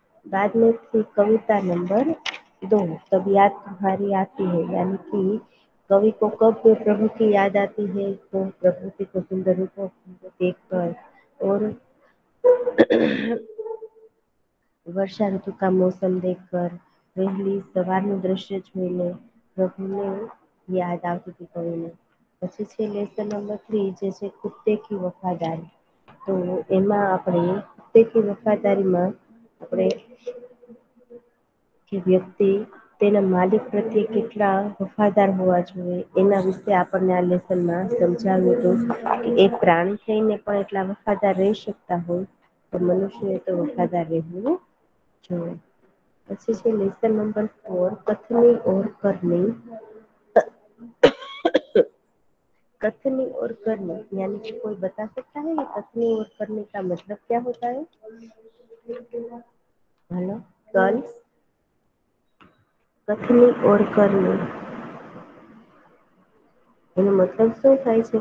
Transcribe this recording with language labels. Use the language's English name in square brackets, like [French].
[Hindi] बाद में थी कविता नंबर 2, तब याद तुम्हारी आती है, यानी कि कवि को कब प्रभु की याद आती है? तो प्रकृति को सुंदर रूपों को देखकर और વર્ષા ઋતુ का मौसम देखकर [Gujarati] વહેલી સવારનું દ્રશ્ય જોઈને પ્રભુને યાદ આવતી હતી કવિને। પછી છે લેસન નંબર 3 જે છે કુત્તે की वफादारी। તો એમાં આપણે કુત્તે की वफादारीમાં આપણે કે વ્યક્તિ તેના માલિક પ્રત્યે કેટલા વફાદાર હોવા જોઈએ એના વિશે આપણને આ લેસનમાં સમજાવ્યું હતું કે એક પ્રાણી થઈને પણ એટલા વફાદાર રહી શકતા હોય તો મનુષ્યએ તો વફાદાર રહેવું જોઈએ। પછી છે [Hindi] લેसन नंबर 4 कथनी और करनी। कथनी और करनी यानी कि कोई बता सकता है कि कथनी और करनी का मतलब क्या होता है? [Gujarati] हेलो गर्ल्स, कथनी और करनी એનો મતલબ શું થાય છે?